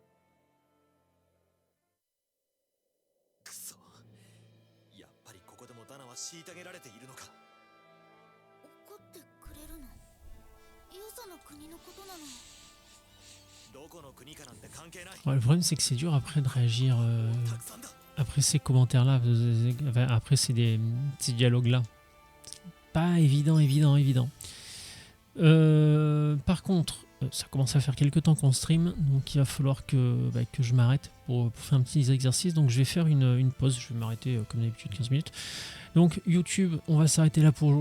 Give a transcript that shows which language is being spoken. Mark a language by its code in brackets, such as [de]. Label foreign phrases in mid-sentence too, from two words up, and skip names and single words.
[ja] くそ、やっぱりここでもダナは虐げられているのか。怒ってくれるの？よその国のことなのに。どこの国かなんて関係ない。 [fr] Ouais, le problème, c'est que c'est dur après de réagir [ja] たくさんだ。 [fr] après ces commentaires-là, après ces dialogues-là. Pas évident. Par contre, ça commence à faire quelques temps qu'on stream, donc il va falloir que je m'arrête pour faire un petit exercice. Donc je vais faire une pause, je vais m'arrêter comme d'habitude 15 minutes. Donc YouTube, on va s'arrêter là pour aujourd'hui.